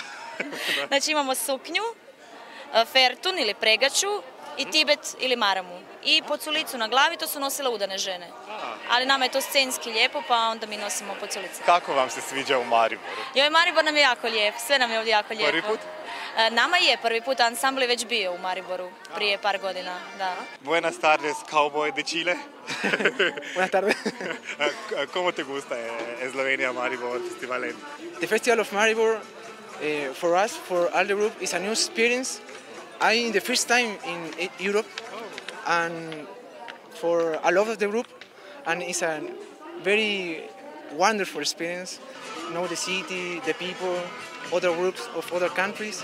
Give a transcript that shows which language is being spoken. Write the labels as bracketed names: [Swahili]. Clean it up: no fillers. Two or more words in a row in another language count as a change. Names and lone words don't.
[Croatian] Znači imamo suknju, fertun ili pregaču i tibet ili maramu. i poculicu na glavi, to su nosile udane žene. Ali nama je to scenski lijepo, pa onda mi nosimo poculice. Kako vam se sviđa u Mariboru? Joj, Maribor nam je jako lijep, sve nam je ovdje jako lijepo. Prvi put? Nama je prvi put, ansambl je već bio u Mariboru prije par godina, da. [Spanish] Buenas tardes, cowboy de Chile. Buenas tardes. ¿Cómo te gusta Eslovenia, Maribor, Festivala Lent? [English] The Festival of Maribor, for us, for all the group, is a new experience. I'm the first time in Europe, and for a lot of the group, and it's a very wonderful experience. Know the city, the people, other groups of other countries.